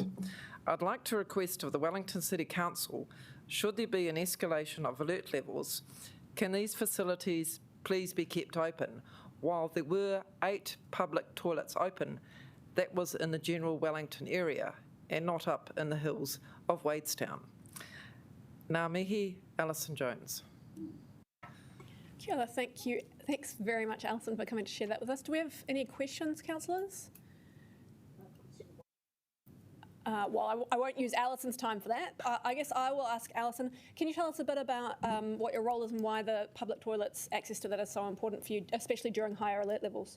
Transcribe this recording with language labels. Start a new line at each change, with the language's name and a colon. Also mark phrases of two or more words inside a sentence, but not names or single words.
English: I'd like to request of the Wellington City Council, should there be an escalation of alert levels, can these facilities please be kept open? While there were 8 public toilets open, that was in the general Wellington area and not up in the hills of Wadestown.
Māori: Ngā mihi, Alison Jones. Kia ora,
English: thank you. Thanks very much, Alison, for coming to share that with us. Do we have any questions, councillors? Well, I won't use Alison's time for that. I guess I will ask Alison, can you tell us a bit about what your role is and why the public toilets, access to that is so important for you, especially during higher alert levels?